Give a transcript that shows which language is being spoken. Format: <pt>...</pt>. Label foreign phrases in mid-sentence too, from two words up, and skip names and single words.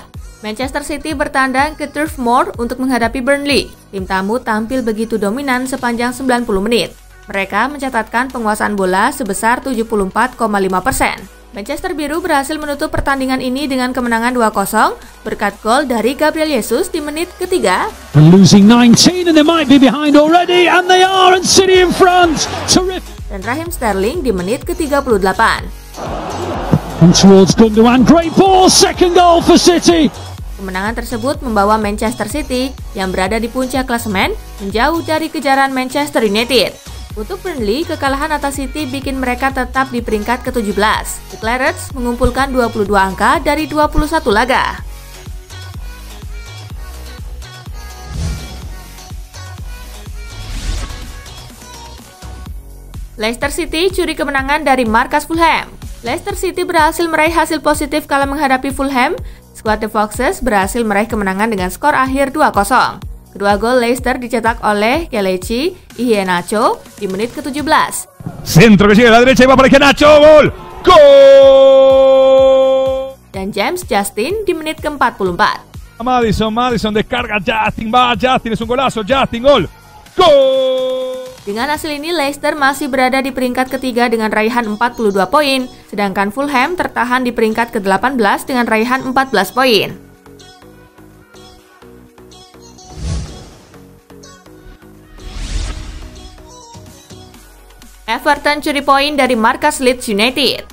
<id>Manchester City bertandang ke Turf Moor untuk menghadapi Burnley. Tim tamu tampil begitu dominan sepanjang 90 menit. Mereka mencatatkan penguasaan bola sebesar 74,5%. Manchester Biru berhasil menutup pertandingan ini dengan kemenangan 2-0 berkat gol dari Gabriel Jesus di menit ketiga.</id> <en>Losing 19 and they might be behind already and they are and City in front. Terrific.</en> <id>Dan Raheem Sterling di menit ke-38.</id> <en>And towards Gundogan, great ball, second goal for City.</en> <id>Kemenangan tersebut membawa Manchester City yang berada di puncak klasemen menjauh dari kejaran Manchester United. Untuk Burnley, kekalahan atas City bikin mereka tetap di peringkat ke-17. The Clarets mengumpulkan 22 angka dari 21 laga. Leicester City curi kemenangan dari markas Fulham. Leicester City berhasil meraih hasil positif kala menghadapi Fulham. Skuad The Foxes berhasil meraih kemenangan dengan skor akhir 2-0. Kedua gol Leicester dicetak oleh Kelechi Iheanacho di menit ke-17.</id> <es>Centro que sigue a la derecha y va para Iheanacho, gol! Gol!</es> <id>Dan James Justin di menit ke-44.</id> <es>Madison descarga, Justin va, Justin es un golazo, Justin gol! Gol!</es> <id>Dengan hasil ini, Leicester masih berada di peringkat ketiga dengan raihan 42 poin, sedangkan Fulham tertahan di peringkat ke-18 dengan raihan 14 poin. Everton curi poin dari markas Leeds United.</id>